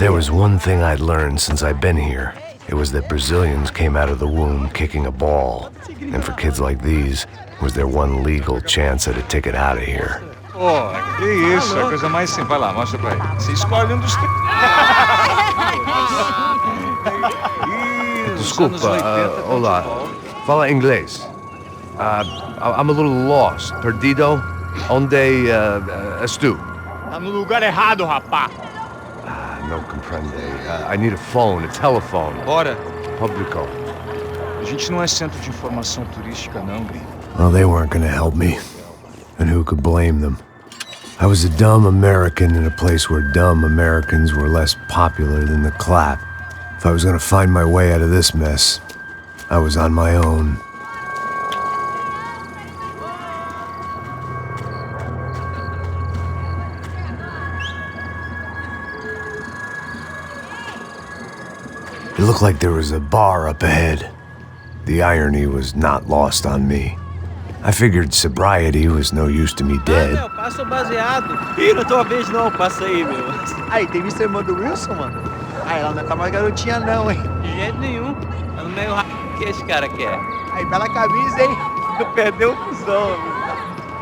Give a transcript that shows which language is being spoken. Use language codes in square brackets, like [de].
[en] there was one thing I'd learned since I've been here, it was that Brazilians came out of the womb kicking a ball. And for kids like these, was their one legal chance at a ticket out of here. [pt] Pô, que isso, é a coisa mais simples. Vai lá, mostra pra ele. Você escolhe um dos três. Desculpa, olá. Fala inglês. [en] I'm a little lost. [pt] Perdido? Onde estou? Tá no lugar errado, rapá. [es] No comprende. [en] I need a phone, a telephone. [pt] Bora. Publico. A gente não é centro de informação turística, não, gringo. [en] Well, they weren't gonna help me. And who could blame them? I was a dumb American in a place where dumb Americans were less popular than the clap. If I was gonna find my way out of this mess, I was on my own. It looked like there was a bar up ahead. The irony was not lost on me. I figured sobriety was no use to me dead. [pt] Meu, passa o baseado. Ih, não é tua vez não, passa aí, meu. Aí, tem visto a irmã do Wilson, mano? Aí, ela não tá mais garotinha não, hein? De jeito nenhum. É no meio que esse cara quer. Aí, bela camisa, hein? Perdeu o fusão, meu.